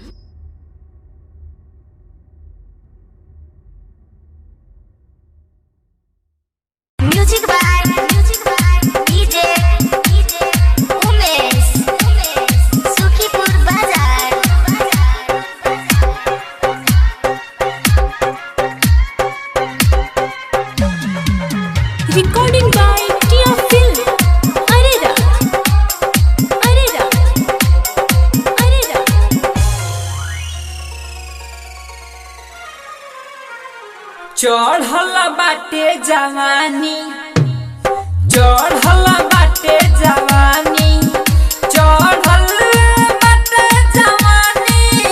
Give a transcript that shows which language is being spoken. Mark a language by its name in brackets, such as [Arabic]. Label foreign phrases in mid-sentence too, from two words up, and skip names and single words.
[English] Music by DJ Umesh Sukhipur Bazar. Recording by Tia Film. Arera. [Bhojpuri] चढ़ल बाटे जवानी, चढ़ल बाटे जवानी, चढ़ल बाटे जवानी,